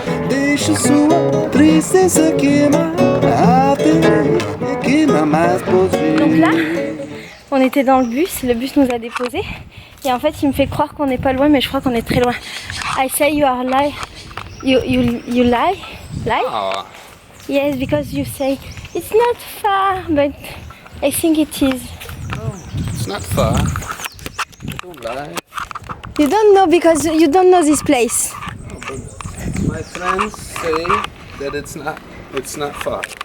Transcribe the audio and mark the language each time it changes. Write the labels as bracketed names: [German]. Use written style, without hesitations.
[Portuguese] Deixa sua tristeza queimar até queimar mais poder. [French] Donc là, on était dans le bus nous a déposés et en fait il me fait croire qu'on n'est pas loin mais je crois qu'on est très loin. [English] I say you are lie, you lie? Oh. Yes, because you say it's not far but I think it is. It's not far. Live. You don't know because you don't know this place. My friends say that it's not far.